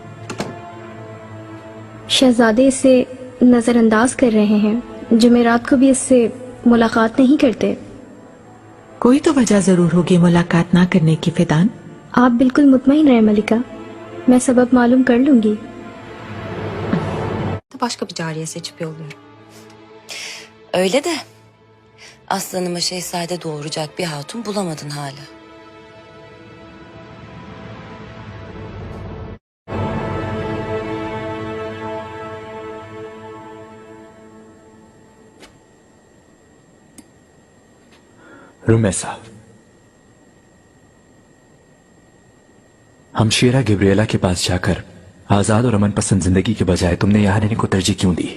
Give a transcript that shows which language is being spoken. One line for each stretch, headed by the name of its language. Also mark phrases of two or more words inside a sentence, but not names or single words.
Hindi: शहजादे इसे नजरअंदाज कर रहे हैं। जुमेरात को भी इससे मुलाकात नहीं करते। कोई तो वजह जरूर होगी मुलाकात ना करने की फिदान। आप बिल्कुल मुतमईन रहे मलिका, मैं सबब मालूम कर लूंगी.
Turkish: Başka bir cariye seçip yolluyorum. Öyle de aslanıma şehzade doğuracak bir hatun bulamadın hala.
Hindi: रुमैसा, हम शेरा गिब्रियला के पास जाकर आजाद और अमन पसंद जिंदगी के बजाय तुमने यहाँ रहने को तरजीह क्यों दी?